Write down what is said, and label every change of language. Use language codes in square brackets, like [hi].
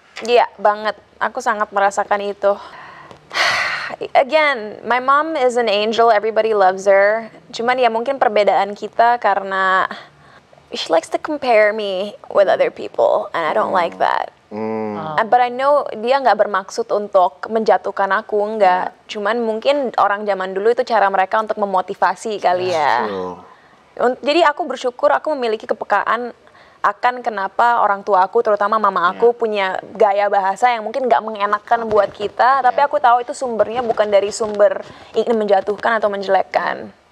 [id] Iya banget, aku sangat merasakan itu. [en] Again, my mom is an angel, everybody loves her. [id] Cuman ya mungkin perbedaan kita karena [en] she likes to compare me with other people, and I don't like that. But I know [id] dia nggak bermaksud untuk menjatuhkan aku, enggak. Cuman mungkin orang zaman dulu itu cara mereka untuk memotivasi kali ya. Jadi aku bersyukur aku memiliki kepekaan akan kenapa orang tua aku, terutama mama aku, punya gaya bahasa yang mungkin nggak mengenakan buat kita, tapi aku tahu itu sumbernya bukan dari sumber ingin menjatuhkan atau menjelekkan.